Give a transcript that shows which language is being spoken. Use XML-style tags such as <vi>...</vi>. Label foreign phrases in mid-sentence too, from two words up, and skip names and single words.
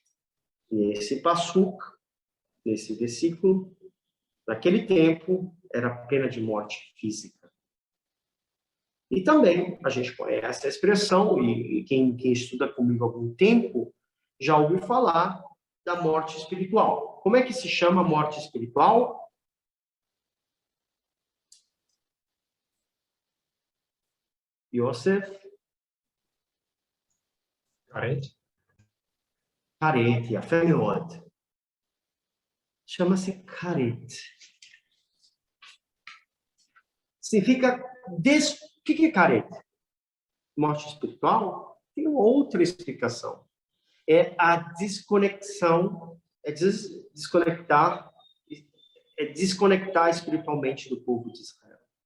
<pt>Nesse passuk, nesse versículo, naquele tempo, era pena de morte física. E também, a gente conhece a expressão, e quem estuda comigo há algum tempo, já ouviu falar da morte espiritual. Como é que se chama morte espiritual? Yosef?</pt> <he>כרת, יפה מאוד.</he> <pt>Chama-se Karet. Significa... O que é Karet? Morte espiritual? Tem outra explicação. É a desconexão, desconectar espiritualmente do povo de Israel.</pt>